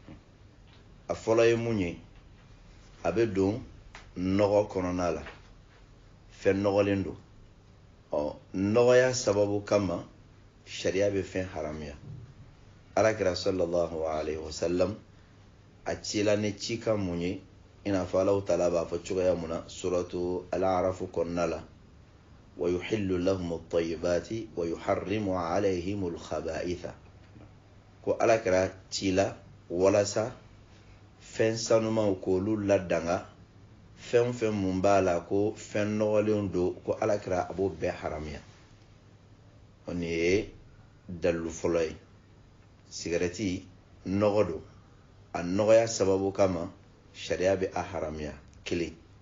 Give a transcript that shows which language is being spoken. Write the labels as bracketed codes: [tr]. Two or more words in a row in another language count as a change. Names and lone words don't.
[bm] a fɔlɔ ye mun ye a bɛ don nɔgɔ kɔnɔna la fɛn nɔgɔlen do nɔgɔya sababu kama sariya bɛ fɛn haramuya alakira sallallahu [ar] عليه وسلم [bm] a cila ne ci kan mun ye ina fɔ Allahu taala b'a fɔ cogoya mun na suratu al-a'raf kɔnɔna la [ar] ويحل لهم الطيبات ويحرم عليهم الخبائث [bm] ko alakira cila walasa fɛn sanumanw k'olu ladanga fɛn fɛn mun b'a la ko fɛn nɔgɔlenw do ko alakira a b'o bɛɛ haramuya o ni ye dalu fɔlɔ ye sigareti nɔgɔ do a nɔgɔya sababu kama sariya bɛ a haramuya kelen